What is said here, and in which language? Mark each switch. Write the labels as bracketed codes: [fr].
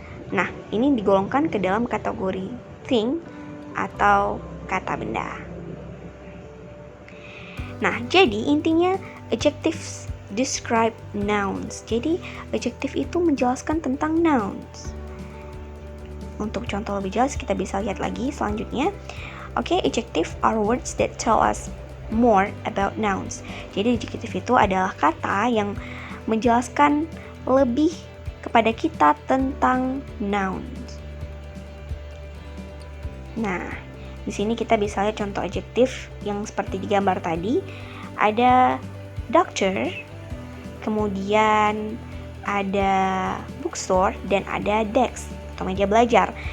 [id] Nah, ini digolongkan ke dalam kategori thing atau kata benda. Nah, jadi intinya [en] adjectives describe nouns. [id] Jadi adjective itu menjelaskan tentang nouns. Untuk contoh lebih jelas kita bisa lihat lagi selanjutnya. [en] Oke, adjective are words that tell us more about nouns. [id] Jadi adjective itu adalah kata yang menjelaskan lebih kepada kita tentang nouns. Nah, di sini kita bisa lihat contoh adjektif yang seperti di gambar tadi. Ada doctor, kemudian ada bookstore, dan ada desk atau meja belajar.